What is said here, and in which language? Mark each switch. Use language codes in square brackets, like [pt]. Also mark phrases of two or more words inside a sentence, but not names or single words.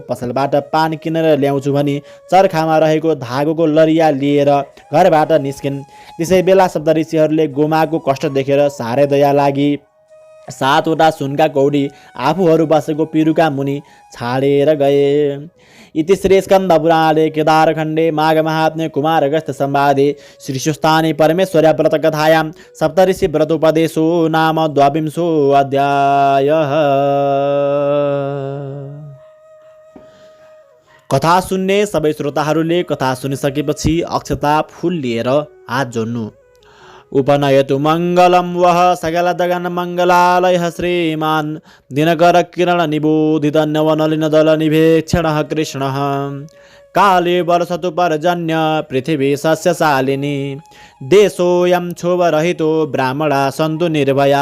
[ne] पसलबाट पान किनेर ल्याउँछु भनी चर्खामा रहेको धागोको लरिया लिएर घरबाट निस्किन्। त्यसै बेला सप्तऋषिहरूले गोमाको कष्ट देखेर साह्रै दया लागि 7वटा सुनका कौडी आफूहरू बसेको पिरुका मुनि छाडेर गए। [sa] इति श्री स्कन्द पुराणे केदारखण्डे माघ महात्म्ये कुमार अगस्त्य संवादे श्रीशुस्तानी परमेश्वर्या व्रतकथायां सप्तऋषि व्रतोपदेशो नाम 22 अध्यायः। [ne] कथा सुन्ने सबै श्रोताहरूले कथा सुनिसकेपछि अक्षता फूल लिएर हात जोड्नु। [sa] उपनयतु मङ्गलं वः सकल जगन मङ्गलालयः श्रीमान् दिनकर किरण निबोधित नवनलिन दल निभेक्षणः कृष्णः। काले वर्षतु पर्जन्य पृथिवी सस्यशालिनी देशोऽयं क्षोभरहितो ब्राह्मणा सन्तु निर्भया।